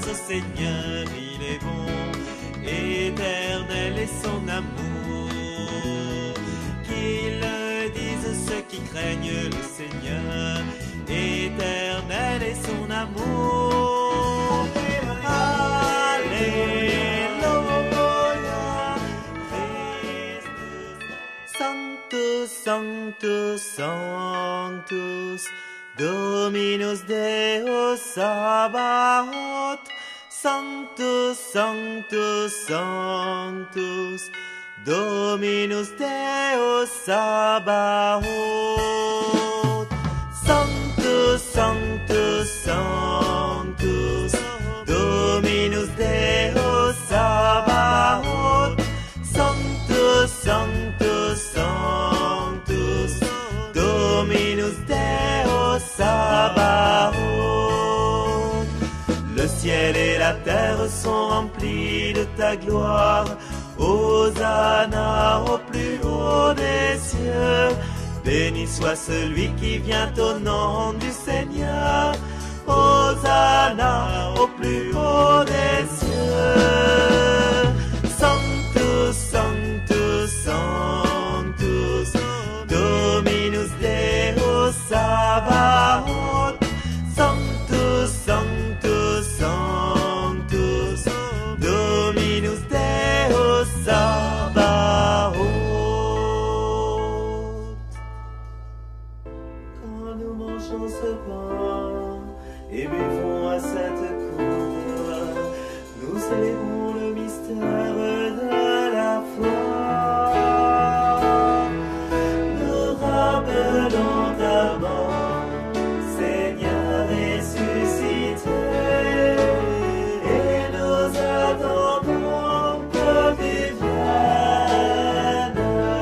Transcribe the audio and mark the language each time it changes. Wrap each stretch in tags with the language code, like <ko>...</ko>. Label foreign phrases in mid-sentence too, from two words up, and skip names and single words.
<fr>Seigneur, il est bon, éternel est son amour. Qu'ils le disent ceux qui craignent le Seigneur, éternel est son amour. Alléluia, Christus.</fr> <la>Sanctus, Sanctus, Sanctus, Dominus Deus Sabaoth. Sanctus, Sanctus, Sanctus, Dominus Deus Sabaoth. Sanctus, Sanctus, Sanctus, Dominus Deus Sabaoth. Sanctus, Sanctus, Sanctus, Dominus Deus Sabaoth.</la> <fr>Le ciel et la terre sont remplis de ta gloire. Hosanna au plus haut des cieux. Béni soit celui qui vient au nom du Seigneur. Hosanna au plus haut des cieux.</fr> <la>Sanctus, Sanctus, Sanctus, Dominus Deus Sabaoth. Sanctus, Sanctus, Sanctus, Dominus Deus Sabaoth.</la> <fr>Quand nous mangeons ce pain et buvons à cette coupe, nous célébrons le mystère de la foi. Nous rappelons ta mort, Seigneur ressuscité, et nous attendons que tu viennes.</fr>